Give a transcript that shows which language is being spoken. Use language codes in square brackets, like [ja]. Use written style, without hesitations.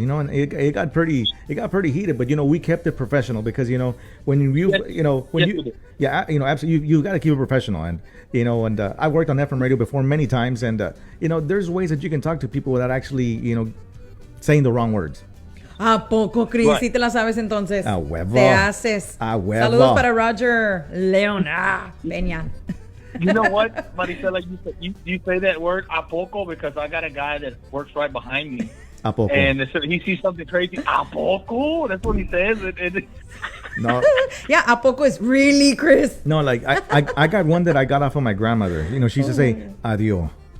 [en] You know, and it got pretty heated. But you know, we kept it professional because you know when you Yes. you know when Yes, we you did. yeah you know absolutely you got to keep it professional and you know and I worked on FM radio before many times and you know there's ways that you can talk to people without actually you know saying the wrong words. [es] ¿A poco, Chris? [en] Right. [es] ¿Sí te la sabes entonces? A huevo. Te haces. A huevo. Saludos para Roger León. Peña. [en] You know what, Marisela, you say that word, a poco, because I got a guy that works right behind me. [es] A poco. [en] And he sees something crazy. A poco? That's what he says. No, Yeah, ¿a poco is really, Chris? no, like I got one that I got off of my grandmother. You know, she used to say adios,